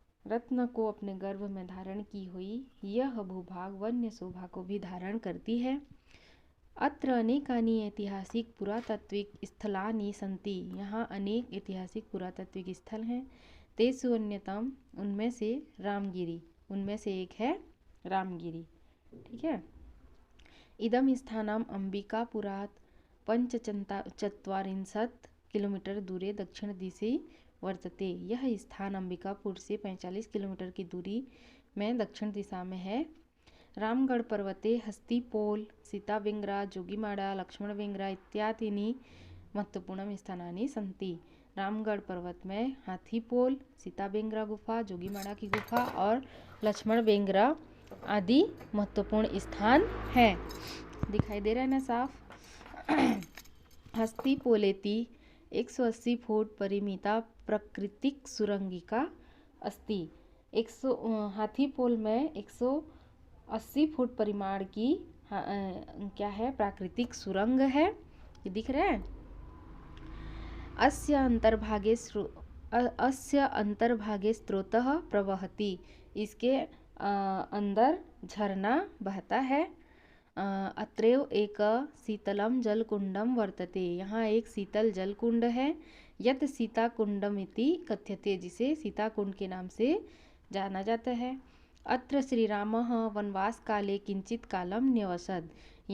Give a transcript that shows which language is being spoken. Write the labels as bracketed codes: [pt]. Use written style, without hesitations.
[hi] रत्न को अपने गर्भ में धारण की हुई यह भूभाग वन्य शोभा को भी धारण करती है। [sa] अत्र अनेकानि ऐतिहासिक पुरातात्विक स्थलानि सन्ति। [hi] यहाँ अनेक ऐतिहासिक पुरातात्विक स्थल हैं। [sa] तेषु अन्यतम, [hi] उनमें से रामगिरी, उनमें से एक है रामगिरी। ठीक है। [sa] इदम स्थानम अंबिकापुरात् पंचचत्वारिंशत् किलोमीटर दूरे दक्षिण दिशि वर्तते। [hi] यह स्थान अंबिकापुर से 45 किलोमीटर की दूरी में दक्षिण दिशा में है। [sa] रामगढ़ पर्वते हस्तिपोल, सीताबेंगरा, जोगीमाड़ा, लक्ष्मणबेंगरा इत्यादीनि महत्वपूर्ण स्थानानि सन्ति। [hi] रामगढ़ पर्वत में हाथीपोल, सीताबेंगरा गुफा, जोगीमाड़ा की गुफा और लक्ष्मणबेंगरा आदि महत्वपूर्ण स्थान हैं। दिखाई दे रहा है ना साफ। [sa] हस्तिपोलेति 180 फुट परिमिता प्राकृतिक सुरंगिका अस्ति। [hi] हाथीपोल में 180 फुट परिमाण की क्या है, प्राकृतिक सुरंग है। ये दिख रहा है। [sa] अस्य अंतर्भागे स्रोतः प्रवहति। [hi] इसके अंदर झरना बहता है। [sa] अत्रैव एक शीतलम जलकुंडम वर्तते। [hi] यहाँ एक शीतल जलकुंड है। [sa] यत सीता कुंडमिति कथ्यते, [hi] जिसे सीता कुंड के नाम से जाना जाता है। [sa] अत्र श्री रामः वनवास काले किंचित कालम न्यवसत्।